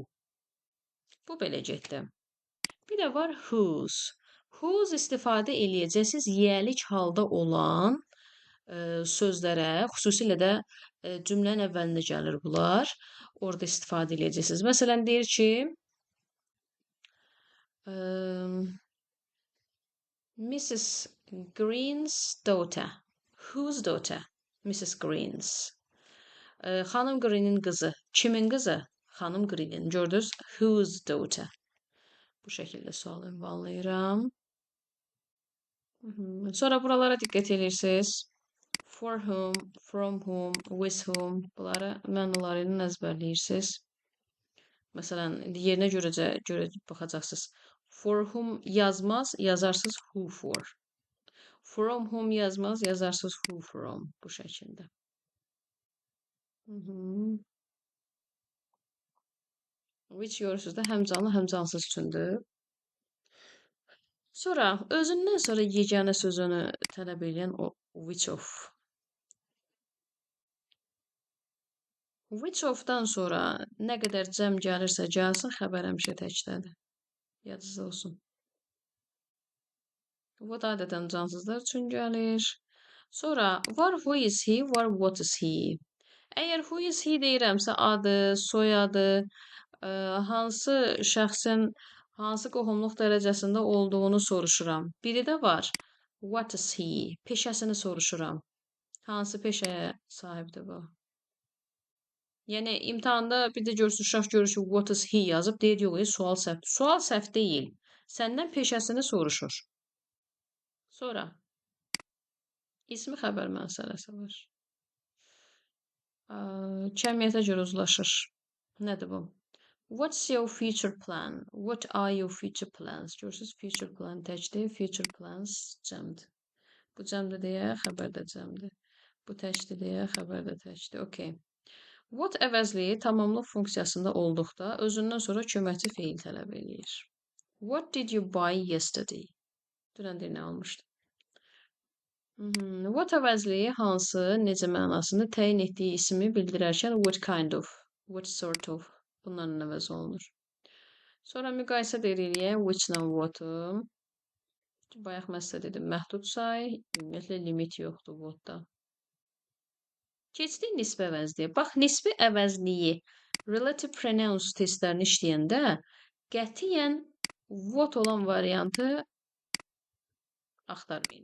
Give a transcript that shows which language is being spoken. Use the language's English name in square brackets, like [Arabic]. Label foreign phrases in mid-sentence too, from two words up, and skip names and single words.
[Azerbaijani] Bu belə getdi. Bir də var whose. Whose istifadə eləyəcəksiniz yiyəlik halda olan sözlərə, xüsusilə də cümlənin əvvəlinə gəlir bunlar. Orada istifadə eləyəcəksiniz. Məsələn, deyir ki, [English] Mrs. Green's daughter. Whose daughter? Mrs. Green's. [Azerbaijani] Xanım Green'in qızı. Kimin qızı? Xanım Green'in. Gördünüz? [English] Whose daughter? [Azerbaijani] Bu şəkildə sual ünvanlayıram. Sonra buralara diqqət edirsiniz. [English] For whom, from whom, with whom. [Azerbaijani] Bunları mənaları ilə əzbərləyirsiniz. Məsələn, yerinə görə baxacaqsınız. [English] For whom [Azerbaijani] yazmaz, yazarsınız [English] who for. From whom [Azerbaijani] yazmaz, yazarsınız [English] who from. [Azerbaijani] Bu şəkildə. Which görürsünüz də həm canlı, həm cansız üçündür. Sonra, özündən sonra yeganə sözünü tələb edən o [English] which of. Which of- [Azerbaijani] dan sonra nə qədər cəm gəlirsə gəlsin, xəbər həmişə təkdədir. Yadınızda olsun. What adətən cansızlar üçün gəlir. Sonra, var [English] who is he, [Azerbaijani] var [English] what is he. [Azerbaijani] Əgər [English] who is he [Azerbaijani] deyirəmsə, adı, soyadı, hansı şəxsin hansı qohumluq dərəcəsində olduğunu soruşuram. Biri də var, [English] what is he, [Azerbaijani] peşəsini soruşuram. Hansı peşəyə sahibdir bu? Yəni, imtahanda bir də görürsün, uşaq görür ki, [English] what is he [Azerbaijani] yazıb, deyir, yox, sual səhvdir. Sual səhv deyil. Səndən peşəsini soruşur. Sonra, ismi xəbər məsələsi var. Cəmiyyətə görə uzlaşır. Nədir bu? [English] What's your future plan? What are your future plans? [Azerbaijani] Görürsünüz, [English] future plan [Azerbaijani] təkdir, [English] future plans [Azerbaijani] cəmdir. Bu cəmdir deyə, xəbər də cəmdir. Bu təkdir deyə, xəbər də təkdir. Okay. What əvəzliyi tamamlıq funksiyasında olduqda özündən sonra köməkçi feil tələb eləyir. [English] What did you buy yesterday? [Azerbaijani] Dünən nə almışdı? What əvəzliyi hansı, necə mənasını təyin etdiyi ismi bildirərkən [English] what kind of, what sort of [Azerbaijani] bunların əvəz olunur. Sonra müqayisə edirik which-la what-u. Bayaq mən sizə dedim, məhdud say, ümumiyyətlə limit yoxdur what-da. Keçdik nisbi əvəzliyə. Bax, nisbi əvəzliyi [English] relative pronouns [Azerbaijani] testlərini işləyəndə qətiyyən what olan variantı axtarmayın.